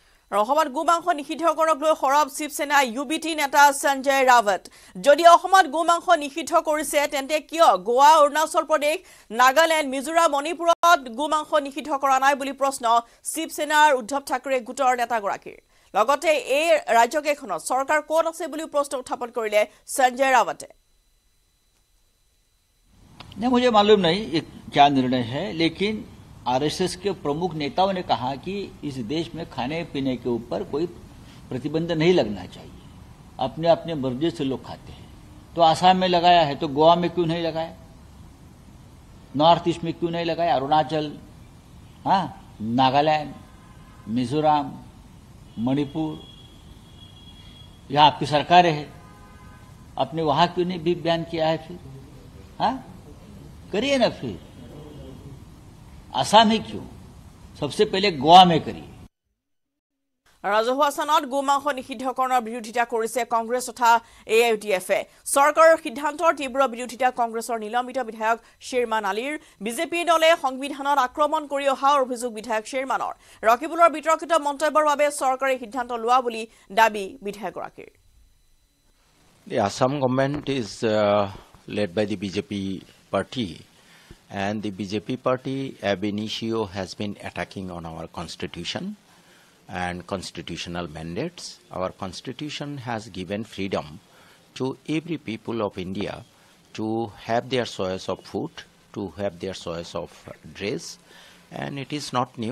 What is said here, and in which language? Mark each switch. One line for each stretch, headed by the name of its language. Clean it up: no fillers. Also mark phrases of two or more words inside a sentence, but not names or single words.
Assamese: অসমত গোমাংস নিষিদ্ধ কৰক লৈ সৰব শিৱসেনা ইউবিটি নেতা সঞ্জয় ৰাৱত যদি অসমত গোমাংস নিষিদ্ধ কৰিছে তেন্তে কিয় গোৱা অৰুণাচল প্ৰদেশ নাগালেণ্ড মিজোৰাম মণিপুৰত গোমাংস নিষিদ্ধ কৰা নাই বুলি প্ৰশ্ন শিৱসেনাৰ উদ্ধৱ ঠাকৰে গোটৰ নেতাগৰাকীৰ লগতে এই ৰাজ্যকেইখনত চৰকাৰ কোন আছে বুলি প্ৰশ্ন উত্থাপন কৰিলে সঞ্জয় ৰাৱতে
Hindi: नहीं मुझे मालूम नहीं ये क्या निर्णय है लेकिन आरएसएस के प्रमुख नेताओं ने कहा कि इस देश में खाने पीने के ऊपर कोई प्रतिबंध नहीं लगना चाहिए अपने अपने मर्जी से लोग खाते हैं तो आसाम में लगाया है तो गोवा में क्यों नहीं लगाया नॉर्थ ईस्ट में क्यों नहीं लगाया अरुणाचल हाँ नागालैंड मिजोरम मणिपुर यहाँ आपकी सरकारें है अपने वहां क्यों नहीं भी बयान किया है फिर हाँ करिए ना फिर आसाम ही क्यों सबसे पहले गोवा में करिए
Assamese: ৰাজহুৱা স্থানত গোমাংস নিষিদ্ধকৰণৰ বিৰোধিতা কৰিছে কংগ্ৰেছ তথা এআইইউডিএফে চৰকাৰৰ সিদ্ধান্তৰ তীব্ৰ বিৰোধিতা কংগ্ৰেছৰ নিলম্বিত বিধায়ক শ্বেৰমান আলীৰ বিজেপি দলে সংবিধানত আক্ৰমণ কৰি অহা অভিযোগ বিধায়ক শ্বেৰমানৰ ৰকিবুলৰ বিতৰ্কিত মন্তব্যৰ বাবে চৰকাৰে সিদ্ধান্ত লোৱা বুলি দাবী বিধায়কগৰাকীৰ
English: The Assam government is led by the BJP party, and the BJP party ab initio has been attacking on our constitution and constitutional mandates. Our constitution has given freedom to every people of India to have their choice of food, to have their choice of dress, and it is not new.